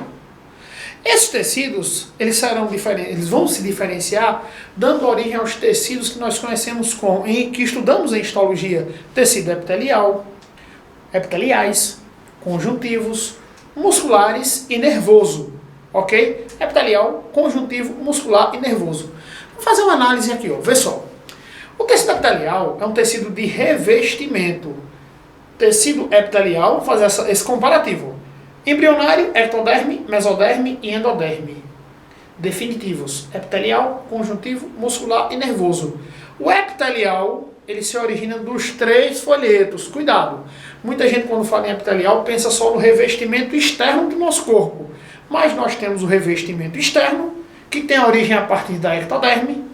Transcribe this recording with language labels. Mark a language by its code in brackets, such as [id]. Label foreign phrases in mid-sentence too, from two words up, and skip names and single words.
[pt] Esses tecidos, eles vão se diferenciar dando origem aos tecidos que nós conhecemos que estudamos em histologia: tecido epiteliais, conjuntivos, musculares e nervoso. Ok? Epitelial, conjuntivo, muscular e nervoso. Vamos fazer uma análise aqui, ó. Vê só. O tecido epitelial é um tecido de revestimento. Tecido epitelial, vou fazer esse comparativo. Embrionário, ectoderme, mesoderme e endoderme. Definitivos: epitelial, conjuntivo, muscular e nervoso. O epitelial, ele se origina dos 3 folhetos. Cuidado! Muita gente, quando fala em epitelial, pensa só no revestimento externo do nosso corpo. Mas nós temos o revestimento externo, que tem origem a partir da ectoderme.